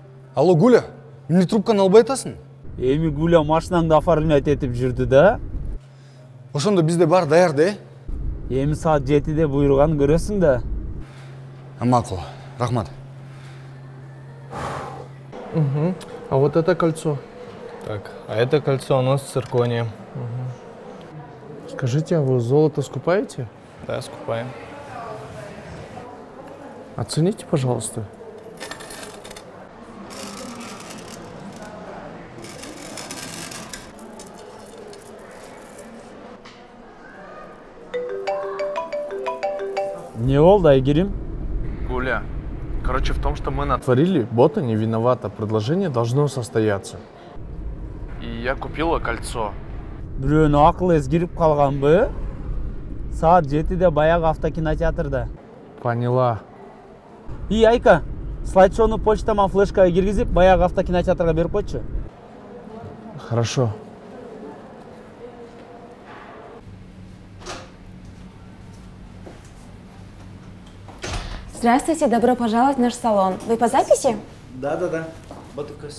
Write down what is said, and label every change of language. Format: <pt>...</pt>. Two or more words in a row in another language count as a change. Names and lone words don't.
<ky>Алло, Гуля, эмне трубканы албай атасың? Эми Гуля машинаңды оформлять этип жүрдү да. Ошондо бизде бар даяр да? Эми саат 7-де буйруган көрөсүң да. Макул, рахмат.</ky> <ru>Угу. А вот это кольцо? Так, а это кольцо у нас с цирконием. Скажите, а вы золото скупаете? Да, скупаем. Оцените, пожалуйста.</ru> <ky>Не болду, Айгерим?</ky> <ru>Гуля, короче, в том, что мы натворили, бота не виновата. Предложение должно состояться. И я купила кольцо.</ru> <ky>Бирөөнүн акылы эзгирип калганбы? Саат 7-де баягы автокинотеатрда.</ky> <ru>Поняла. И Айка,</ru> <ky>слайд-шоуну почтама флешкага киргизип, баягы автокинотеатрга берип койчу.</ky> <ru>Хорошо. Здравствуйте, добро пожаловать в наш салон. Вы по записи? Да. Ботокос.</ru>